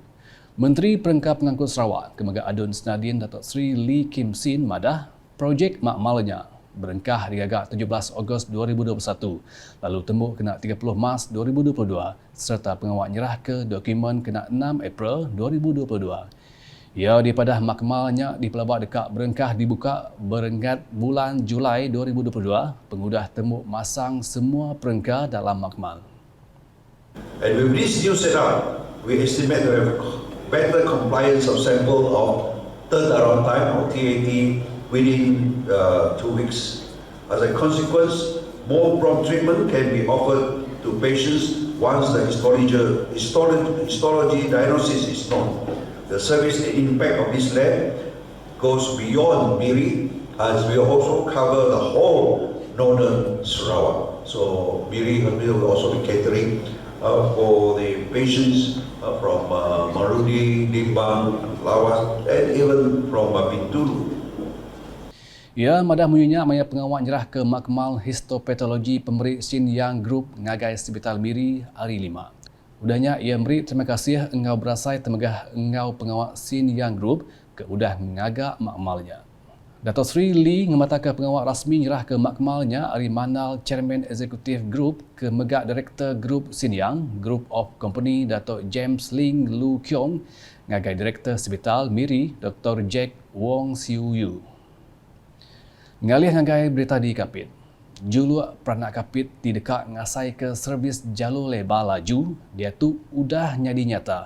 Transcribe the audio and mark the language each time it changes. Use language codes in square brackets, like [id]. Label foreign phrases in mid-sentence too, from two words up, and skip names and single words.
[iba] Menteri Perengkap Pengangkut Sarawak, Kemegat Adun Senadin Datuk Seri Lee Kim Sin madah projek makmalnya berengkah diagak 17 Ogos 2021, lalu tembuk kena 30 Mac 2022 serta pengawal nyerah ke dokumen kena 6 April 2022. Ia dipadah makmalnya di pelabak dekat berengkah dibuka berenggat bulan Julai 2022, pengudah tembuk masang semua perengkah dalam makmal. [en] And with this new setup, we estimate to have better compliance of sample of turnaround time or TAT within 2 weeks. As a consequence, more prompt treatment can be offered to patients once the histology diagnosis is known. The service impact of this lab goes beyond Miri, as we also cover the whole northern Sarawak. So Miri will also be catering for the patients from Marudi, Limbang, Lawas, and even from Bintulu. [iba] Ia madah menyunyak maya pengawal nyerah ke makmal histopatologi pemberi Sinyang Group ngagai Hospital Miri hari 5. Udahnya ia memberi terima kasih engau berasai temegah engau pengawal Sinyang Group ke udah ngagak makmalnya. Datuk Seri Lee ngematakan pengawal rasmi nyerah ke makmalnya hari manal [en] Chairman Executive Group [iba] ke megak Director Group Sinyang Group of Company Datuk James Ling Lu Kiong ngagai Director Hospital Miri Dr. Jack Wong Siu Yu. Ngalih ngagai berita di Kapit. Juluk peranak Kapit di dekat ngasai ke servis jalur lebar laju, dia tu udah nyadi nyata.